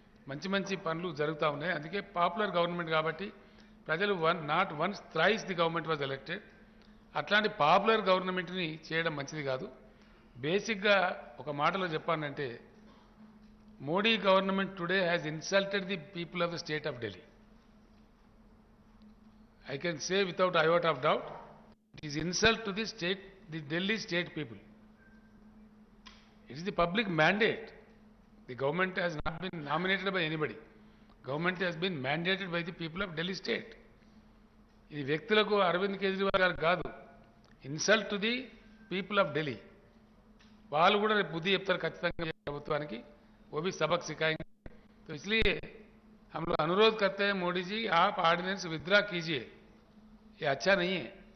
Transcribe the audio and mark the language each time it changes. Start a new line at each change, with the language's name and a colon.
Telugu: మంచి పనులు జరుగుతూ ఉన్నాయి. అందుకే పాపులర్ గవర్నమెంట్ కాబట్టి ప్రజలు
English: Not once thrice the government was elected.
Telugu: అట్లాంటి పాపులర్ గవర్నమెంట్ని చేయడం మంచిది కాదు. బేసిక్గా ఒక మాటలో చెప్పానంటే, Modi government
English: Today has insulted the people of the state of Delhi. I can say without a iota of doubt, it is insult to the state, the Delhi state people. It is the public mandate. The government has not been nominated by anybody. Government has been mandated by the people of Delhi state.
Telugu: ఇది వ్యక్తులకు అరవింద్ కేజ్రీవాల్ గారు కాదు,
English: Insult to the people of Delhi.
Telugu: వాళ్ళు కూడా రేపు బుద్ధి చెప్తారు ఖచ్చితంగా ప్రభుత్వానికి.
Hindi: वो भी सबक सिखाएंगे. तो इसलिए हम लोग अनुरोध करते हैं, मोदी जी आप ऑर्डिनेंस विथड्रा कीजिए, ये अच्छा नहीं है.